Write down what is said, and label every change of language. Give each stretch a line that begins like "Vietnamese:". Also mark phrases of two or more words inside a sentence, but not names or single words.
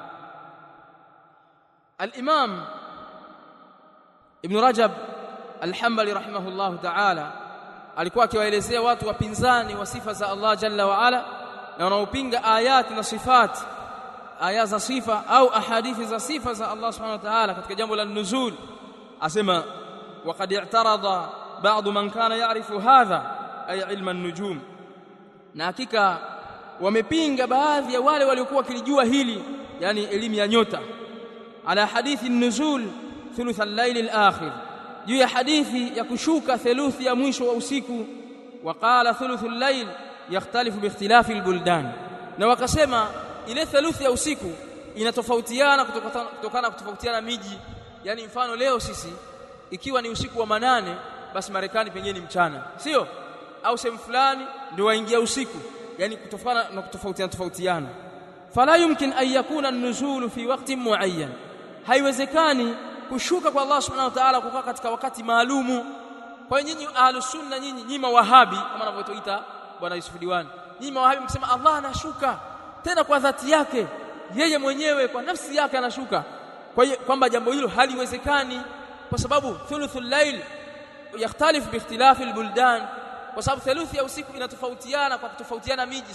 Swahili: Al-Imam Ibn Rajab al-Hanbali
Arabic: رحمه الله تعالى
Swahili: alikuwa akiwaelezea watu wapinzani wa sifa za Allah
Arabic: جل وعلا
Swahili: na wanaopinga ayati na sifati, aya za sifa au ahadithi za sifa za Allah
Arabic: سبحانه وتعالى
Swahili: katika jambo la nuzul.
Arabic: Asema وقد اعترض بعض من كان يعرف هذا أي علم النجوم,
Swahili: na hakika wamepinga baadhi ya wale waliokuwa wakilijua hili, yani elimu ya nyota,
Arabic: على حديث النزول ثلث الليل الآخر,
Swahili: juu ya hadithi ya kushuka theluthi ya mwisho wa usiku.
Arabic: وقال ثلث الليل يختلف باختلاف البلدان,
Swahili: na wakasema ile theluthi ya usiku inatofautiana kutokana kutofautiana miji. Yani mfano leo sisi ikiwa ni usiku wa manane, basi Marekani pengine ni mchana, sio? Au sehemu fulani ndio waingia usiku, yani kutokana na kutofautiana.
Arabic: فلا يمكن أن يكون النزول في وقت معين,
Swahili: haiwezekani kushuka kwa Allah
Arabic: سبحانه وتعالى
Swahili: kukaa katika wakati maalumu. Kwa hiyo nyinyi
Arabic: أهل السنة,
Swahili: nyinyi mawahabi kama anavyoita bwana Yusuf Diwani, nyinyi mawahabi mkisema Allah anashuka tena kwa dhati yake yeye mwenyewe, kwa nafsi yake anashuka, kwa hiyo kwamba jambo hilo haliwezekani, kwa sababu
Arabic: ثلث الليل يختلف باختلاف البلدان,
Swahili: kwa sababu thuluthi ya usiku inatofautiana kwa kutofautiana miji.